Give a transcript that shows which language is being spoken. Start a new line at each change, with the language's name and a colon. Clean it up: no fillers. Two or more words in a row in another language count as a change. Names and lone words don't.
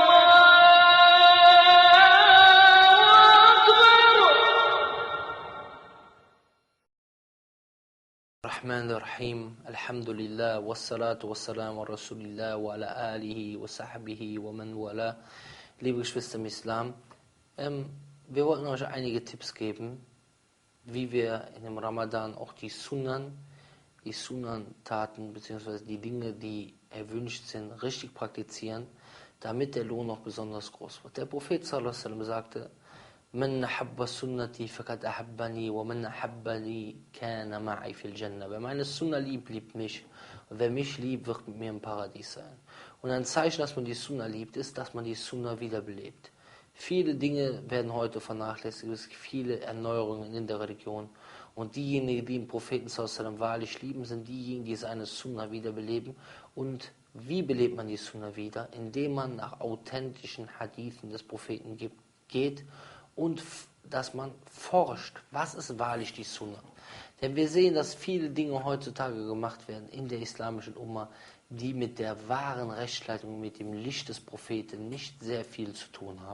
Arabic: الرحمن الرحيم الحمد لله والصلاة والسلام على رسول الله وعلى آله وصحبه ومن والاه.
German: Liebe Geschwister im Islam, wir wollten euch einige Tipps geben, wie wir in dem Ramadan auch die Sunan-Taten bzw. die Dinge, die erwünscht sind, richtig praktizieren, damit der Lohn noch besonders groß wird. Der Prophet
Arabic: صلى الله عليه وسلم sagte: من أحب سنتي فقد أحبني ومن أحبني كان معي في الجنة.
German: Wer meine Sunna liebt, liebt mich. Und wer mich liebt, wird mit mir im Paradies sein. Und ein Zeichen, dass man die Sunna liebt, ist, dass man die Sunna wiederbelebt. Viele Dinge werden heute vernachlässigt, es gibt viele Erneuerungen in der Religion. Und diejenigen, die den Propheten
Arabic: صلى الله عليه وسلم
German: wahrlich lieben, sind diejenigen, die seine Sunna wiederbeleben. Und wie belebt man die Sunna wieder? Indem man nach authentischen Hadithen des Propheten geht und dass man forscht, was ist wahrlich die Sunna. Denn wir sehen, dass viele Dinge heutzutage gemacht werden in der islamischen Umma, die mit der wahren Rechtsleitung, mit dem Licht des Propheten nicht sehr viel zu tun haben.